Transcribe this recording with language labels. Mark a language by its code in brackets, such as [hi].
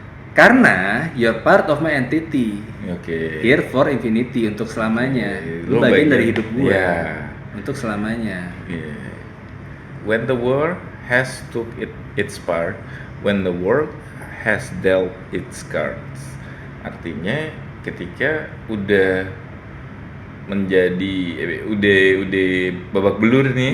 [id] Karena [en] you're part of my entity. Oke. Here for infinity, [id] untuk selamanya. Lu Lu bagian bagian- dari hidup gue. Iya. Untuk selamanya. Yeah. [en] When the world has took its part, when the world has dealt its cards. [id] Artinya ketika udah menjadi udah babak belur nih.